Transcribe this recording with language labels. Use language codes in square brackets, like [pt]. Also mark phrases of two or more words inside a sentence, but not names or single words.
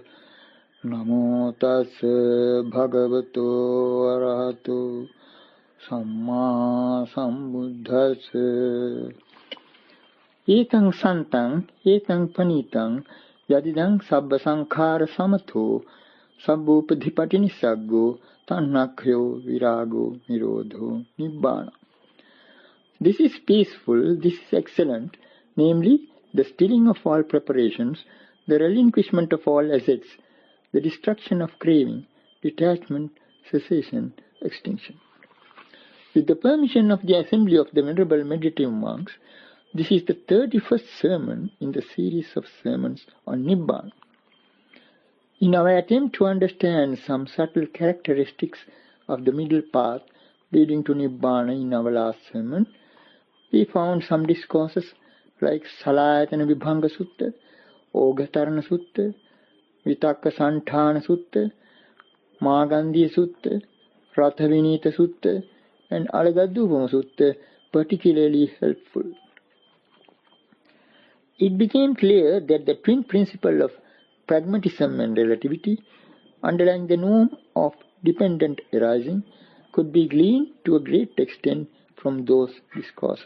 [pi] Namo tassa bhagavato arahato samma sambuddhassa. Ekang santang, ekang panitang, yadidang sabba sankhara samatho, sabbopadhipati nisaggo, tannakhyo virago nirodho nibbana. [en] This is peaceful, this is excellent, namely the stilling of all preparations, the relinquishment of all assets, the destruction of craving, detachment, cessation, extinction. With the permission of the assembly of the Venerable Meditative Monks, this is the 31st sermon in the series of sermons on Nibbana. In our attempt to understand some subtle characteristics of the middle path leading to Nibbana in our last sermon, we found some discourses like Salayatana Vibhanga Sutta, Ogatarana Sutta, Vitakka Santhana Sutta, Magandhiya Sutta, Rathavinita Sutta, and Alagadupama Sutta particularly helpful. It became clear that the twin principle of pragmatism and relativity, underlying the norm of dependent arising, could be gleaned to a great extent from those discourses.